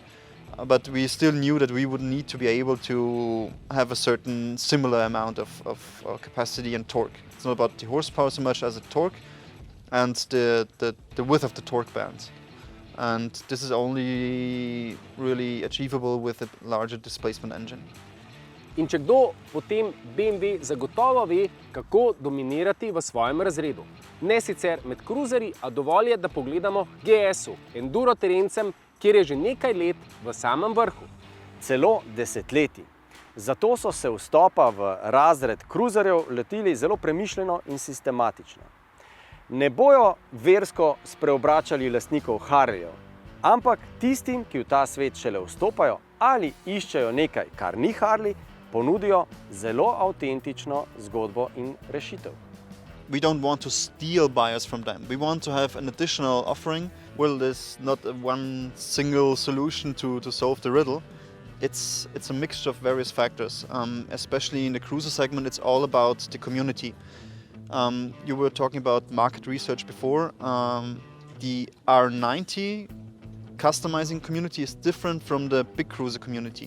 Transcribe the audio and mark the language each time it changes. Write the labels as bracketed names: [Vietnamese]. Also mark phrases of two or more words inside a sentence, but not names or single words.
[English] But we still knew that we would need to be able to have a certain similar amount of capacity and torque. It's not about the horsepower so much as the torque and the width of the torque bands. And this is only really achievable with a larger displacement engine. [Slovenian] In če kdo, potem BMW zagotovo ve, kako dominirati v svojem razredu. Ne sicer med cruiserji, a dovolj je, da pogledamo GS-u, enduro terencem, kjer je že nekaj let v samem vrhu. Celo desetletji. Zato so se vstopa v razred cruiserjev lotili zelo premišljeno in sistematično. Ne bojo versko spreobračali lastnikov Harleyjev, ampak tistim, ki v ta svet šele vstopajo ali iščejo nekaj, kar ni Harley, ponudijo zelo avtentično zgodbo in rešitev. [English] We don't want to steal buyers from them. We want to have an additional offering. Well, there's not one single solution to solve the riddle. It's a mixture of various factors. Especially in the cruiser segment, it's all about the community. You were talking about market research before. The R90 customizing community is different from the big cruiser community.